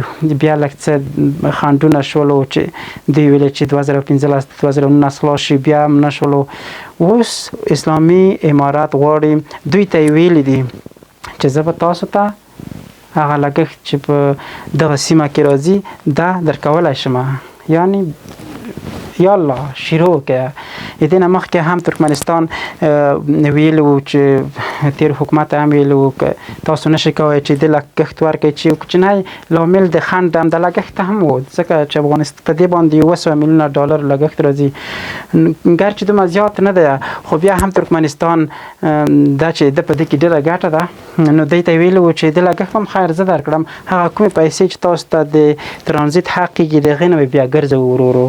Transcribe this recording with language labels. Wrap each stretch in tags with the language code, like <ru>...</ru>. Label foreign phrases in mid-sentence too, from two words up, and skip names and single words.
<ps>بیا لږ څه خنډونه شول چې دوی ویل چې 2015 2019 خلاص شي، بیا هم نه شولو. اوس اسلامي امارات غواړي، دوی ته یې ویلي دي چې زه به تاسو ته هغه لګښت چې په دغه سیمه کې راځي دا درکولی شم. یعنی یالا شروع که دې نه مخکې هم ترکمنستان ویلي وو چې تیر حکومت هم ویلي وو که تاسو نشئ کولی چې دې لګښت ورکړئ، چې یو کوچنی لامل د خنډ هم د لګښت هم و، ځکه چې افغانستان په دې باندې 200 میلیونه ډالر لګښت راځي. ګرچې دومره زیات نه ده، خو بیا هم ترکمنستان دا چې د په دې کې ډېره ګټه ده، نو دوی ته ویلي وو چې د لګښت هم خیر زه درکړم، هغه کومې پیسې چې تاسو ته د ترانزیت حق کېږي د هغې نه بیا ګرځوو ورو ورو.</ps>